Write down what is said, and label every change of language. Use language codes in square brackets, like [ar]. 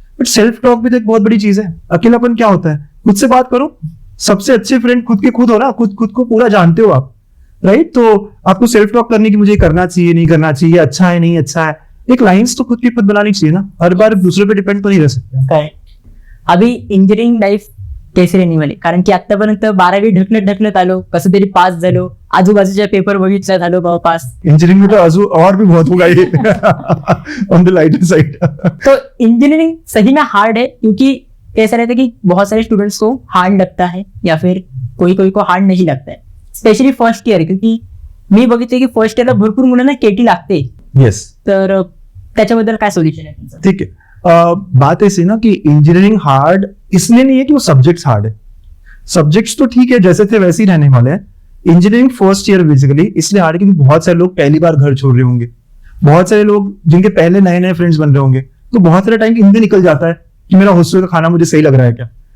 [hi] But self talk भी तो एक बहुत बड़ी चीज है. अकेलापन क्या होता है? खुद से बात करो. सबसे अच्छे फ्रेंड खुद के खुद हो ना, खुद को पूरा जानते हो आप, राइट. तो आपको सेल्फ टॉक करने की, मुझे करना चाहिए नहीं करना चाहिए, अच्छा है नहीं अच्छा है, एक लाइंस तो खुद की खुद बनानी चाहिए ना. हर बार दूसरे पे डिपेंड तो नहीं रह सकते. [mr] अभी इंजिनिअरिंग लाईफ कैसे रेहनीवाली, कारण की आतापर्यंत 12वी ढकलत आलो, कसं तरी पास झालो, आजूबाजूच्या पेपर बघितला झालो बाबा पास. [hi] इंजीनियरिंग में तो अजू और भी बहुत होगा ये ऑन द लाइटर साइड. तो इंजीनियरिंग सही में हार्ड है, क्योंकि कैसा रहता है कि बहुत सारे स्टूडेंट्स को हार्ड लगता है या फिर कोई को हार्ड नहीं लगता है, स्पेशली फर्स्ट ईयर. [mr] क्योंकि मी बघितले की फर्स्ट इयरला भरपूर मुलांना केटी लागते. [en] Yes. [mr] तर त्याच्याबद्दल काय सोल्युशन आहे तुमचं? [hi] ठीक है. बात ऐसी ना कि इंजीनियरिंग हार्ड इसलिए नहीं है कि वो सब्जेक्ट्स हार्ड है. सब्जेक्ट्स तो ठीक है, जैसे थे वैसे ही रहने वाले हैं. इंजीनियरिंग फर्स्ट ईयर बेसिकली इसलिए हार्ड है क्योंकि बहुत सारे लोग पहली बार घर छोड़ रहे होंगे, बहुत सारे लोग जिनके पहले नए नए फ्रेंड्स बन रहे होंगे. तो बहुत सारा टाइम इनमें निकल जाता है कि मेरा हॉस्टल का खाना मुझे सही लग रहा है क्या.